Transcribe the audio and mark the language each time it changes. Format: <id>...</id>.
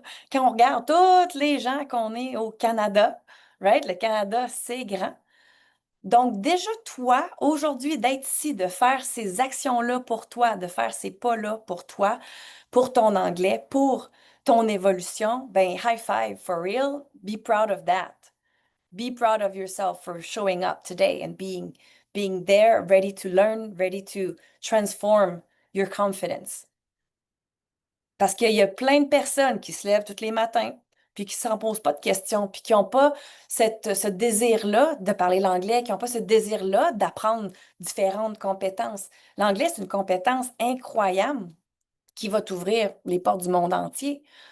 <fr>Quand on regarde tous les gens qu'on est au Canada,</fr> <en>right?</en> <fr>Le Canada, c'est grand. Donc, déjà, toi, aujourd'hui, d'être ici, de faire ces actions-là pour toi, de faire ces pas-là pour toi, pour ton anglais, pour ton évolution, ben,</fr> <en>high five, for real, be proud of that. Be proud of yourself for showing up today and being there, ready to learn, ready to transform your confidence.</en> <fr>Parce qu'il y a plein de personnes qui se lèvent tous les matins, puis qui ne s'en posent pas de questions, puis qui n'ont pas ce désir-là de parler l'anglais, qui n'ont pas ce désir-là d'apprendre différentes compétences. L'anglais, c'est une compétence incroyable qui va t'ouvrir les portes du monde entier.</fr>